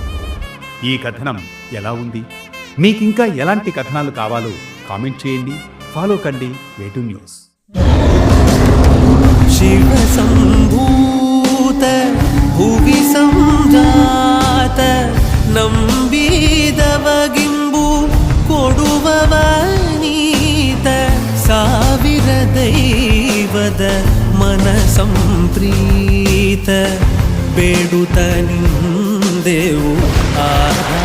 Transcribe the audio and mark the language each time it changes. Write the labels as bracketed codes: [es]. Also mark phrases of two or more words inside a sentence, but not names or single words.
[te] ఈ కథనం ఎలా ఉంది? మీకింకా ఎలాంటి కథనాలు కావాలో కామెంట్ చేయండి. ఫాలో కండి వేటు న్యూస్. శివ సంభూత భువి సంజాత [kn] ನಂಬಿದವಗಿಂಬು ಕೊಡುವವನೀತ ಸಾವಿರ ದೈವದ ಮನ ಸಂಪ್ರೀತ ಬೇಡುತ್ತ ನಿಂದೆವು ಆ